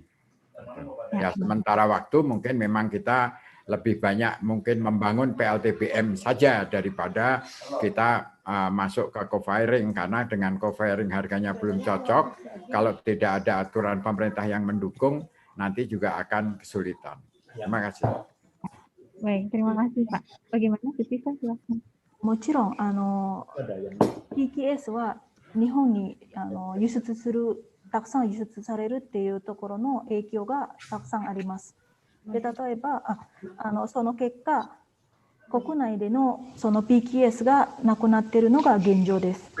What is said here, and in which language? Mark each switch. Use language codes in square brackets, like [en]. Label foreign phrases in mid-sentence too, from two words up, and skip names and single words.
[id] Ya, sementara waktu mungkin memang kita lebih banyak mungkin membangun PLTBM saja daripada kita masuk ke co-firing, karena dengan co-firing harganya belum cocok. Kalau tidak ada aturan pemerintah yang mendukung, nanti juga akan kesulitan. Terima kasih. Baik, terima kasih Pak. Bagaimana Sisa, silakan. [ja] もちろんPKS は日本に輸出する、たくさん輸出されるっていうところの影響がたくさんあります。で、例えばその結果、国内でのその PKS がなくなっているのが現状です。